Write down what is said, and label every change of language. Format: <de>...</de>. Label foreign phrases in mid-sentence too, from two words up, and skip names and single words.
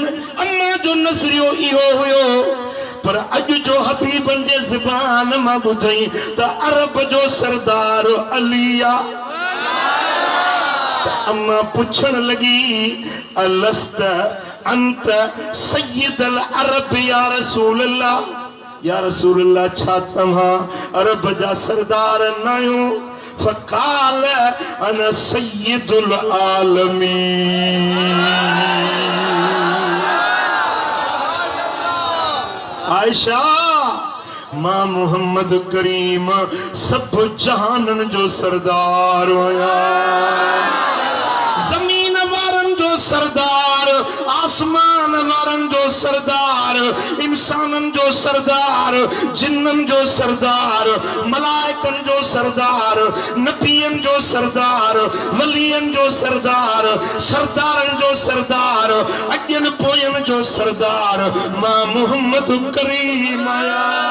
<sd>अम्मा जो नज़रियो इहो हुयो, पर अज जो हबीबन जे ज़बान मां ॿुधई त अरब जो सरदार अली आ। अम्मा पुछण लगी</sd> <ar>ألست أنت سيد العرب يا رسول الله. يا رسول الله</ar> <sd>छा तव्हां अरब जा सरदार न आहियो?</sd> <ar>فقال أنا سيد العالمين.</ar> <sd>आयशा मां मोहम्मद करीम सब जहानन जो सरदार हुया। जमीन वारन जो सरदार, आसमान वारन जो सरदार, इंसानन जो सरदार, जिन्नन जो सरदार, मलाइकन जो सरदार, नबियन जो सरदार, वलियन जो सरदार, सरदारन जो सरदार, अजन पोयन जो सरदार मां मोहम्मद करीम आया।</sd>